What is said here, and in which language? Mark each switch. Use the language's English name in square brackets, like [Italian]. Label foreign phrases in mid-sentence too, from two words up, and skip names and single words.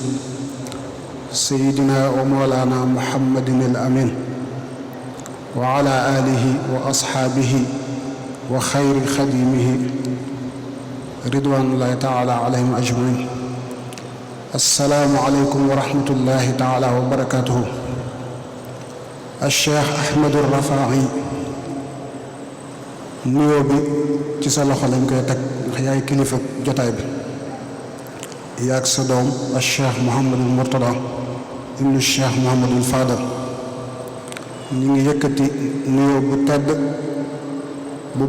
[Arabic] سيدنا ومولانا محمد الأمين وعلى آله وأصحابه وخير خديمه رضوان الله تعالى عليهم أجمعين السلام عليكم ورحمة الله تعالى وبركاته [Wolof] الشيخ أحمد الرفاعي nuyoo bi ci sa loxo lañ koy teg ndax yaay kilifa jotaay bi yaag sa doom al Cheikh Mouhamadul Mourtada ibnu Cheikh Mouhamadul Fadal ñu ngi yëkkati nuyoo bu tedd bu